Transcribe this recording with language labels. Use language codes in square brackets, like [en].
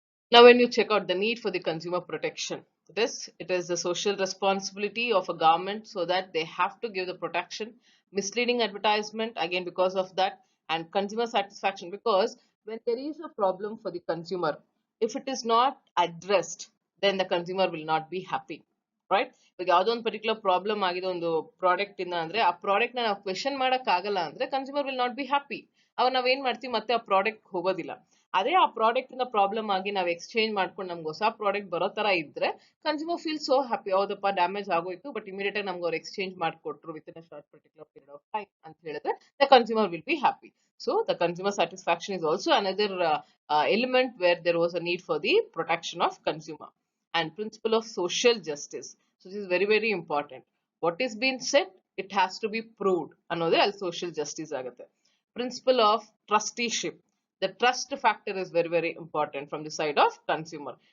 [en] Now, when you check out the need for the consumer protection, it is the social responsibility of a government so that they have to give the protection, misleading advertisement again because of that, and consumer satisfaction because when there is a problem for the consumer, if it is not addressed, then the consumer will not be happy, right? [kn] ಇವಾಗ ಯಾವುದೋ ಒಂದು particular problem ಆಗಿದೆ ಒಂದು product ಇಂದ ಅಂದ್ರೆ ಆ product ನ ನಾವು ಕ್ವೆಶನ್ ಮಾಡಕ್ ಆಗಲ್ಲ ಅಂದ್ರೆ [en] Consumer will not be happy. [kn] ಅವಾಗ ನಾವೇನ್ ಮಾಡ್ತೀವಿ ಮತ್ತೆ ಆ ಪ್ರಾಡಕ್ಟ್ ಹೋಗೋದಿಲ್ಲ. ಅದೇ ಆ ಪ್ರಾಡಕ್ಟ್ ಇಂದ ಪ್ರಾಬ್ಲಮ್ ಆಗಿ ನಾವು ಎಕ್ಸ್ಚೇಂಜ್ ಮಾಡ್ಕೊಂಡು ನಮ್ಗೆ ಹೊಸ ಪ್ರಾಡಕ್ಟ್ ಬರೋ ತರ ಇದ್ರೆ [en] consumer feel so happy, [kn] ಹೌದಪ್ಪ ಡ್ಯಾಮೇಜ್ ಆಗೋಯ್ತು ಬಟ್ ಇಮಿಡಿಯೇಟ್ ಆಗಿ ನಮ್ಗೆ ಅವ್ರು exchange ಮಾಡ್ಕೊಟ್ರು [en] within a short particular period of time [kn] ಅಂತ ಹೇಳಿದ್ರೆ [en] The consumer will be happy. So the consumer satisfaction is also another element where there was a need for the protection of consumer. And principle of social justice, so this is very very important. What is being said, it has to be proved [kn] ಅನ್ನೋದೇ ಅಲ್ಲಿ [en] social justice [kn] ಆಗುತ್ತೆ. [en] Principle of trusteeship, the trust factor is very very important from the side of consumer.